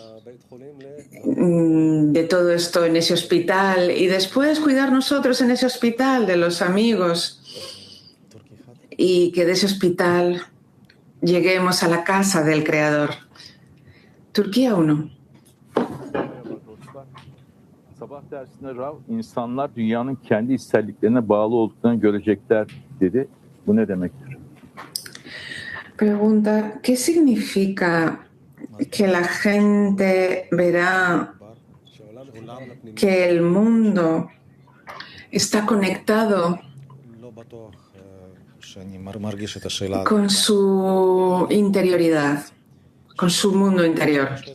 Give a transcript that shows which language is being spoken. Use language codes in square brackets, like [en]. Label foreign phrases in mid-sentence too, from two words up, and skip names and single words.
[es] de todo esto en ese hospital y después cuidar nosotros en ese hospital de los amigos y que de ese hospital lleguemos a la casa del Creador. Turquía 1. [tr] Sabah dersinde Rav, insanlar dünyanın kendi isterliklerine bağlı olduklarını görecekler dedi. Bu ne demektir? [es] Pregunta, ¿qué significa que la gente verá que el mundo está conectado con su interioridad, con su mundo interior?